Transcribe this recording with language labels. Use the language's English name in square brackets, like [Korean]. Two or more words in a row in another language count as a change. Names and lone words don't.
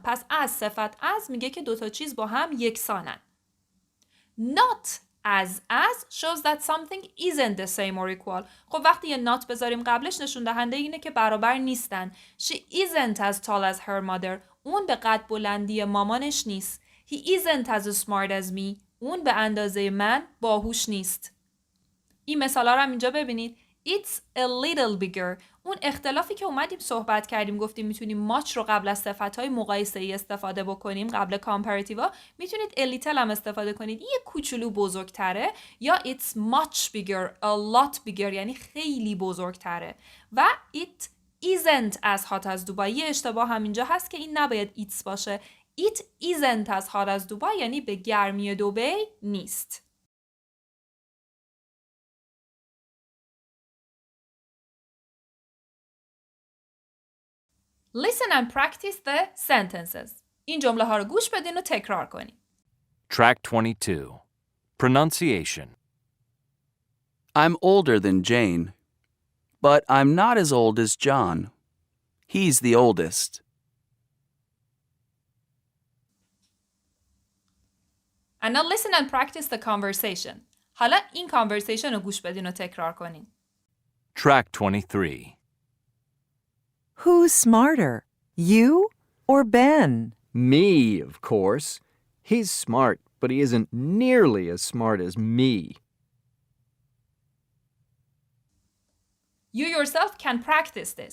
[Persian] پس از صفت از میگه که 2 تا چیز با هم یکسانن. [English] Not as shows that something isn't the same or equal. [Persian] خب وقتی یه not بذاریم قبلش نشون دهنده اینه که برابر نیستن. [English] She isn't as tall as her mother. [Persian] اون به قد بلندی مامانش نیست. [English] He isn't as smart as me. [Persian] اون به اندازه من باهوش نیست. این مثالا رو هم اینجا ببینید. [English] It's a little bigger. [Persian] اون اختلافی که اومدیم صحبت کردیم گفتیم میتونیم much رو قبل از صفتهای مقایسه‌ای استفاده بکنیم، قبل کامپراتیوا میتونید [English] a little [Persian] هم استفاده کنید، یه کوچولو بزرگتره، یا [English] it's much bigger, a lot bigger [Persian] یعنی خیلی بزرگتره. [English] و it isn't as hot as Dubai. [Persian] یه اشتباه هم اینجا هست که این نباید it's باشه. [English] It isn't as hot as Dubai [Persian] یعنی به گرمی دبی نیست. [English] Listen and practice the sentences. [Persian] این جمله ها رو گوش بدین و تکرار کنین. [English] Track 22. Pronunciation. I'm older than Jane, but I'm not as old as John. He's the oldest. And now listen and practice the conversation. [Persian] حالا این conversation رو گوش بدین و تکرار کنین. [English] Track 23. Who's smarter, you or Ben? Me, of course. He's smart, but he isn't nearly as smart as me. You yourself can practice this.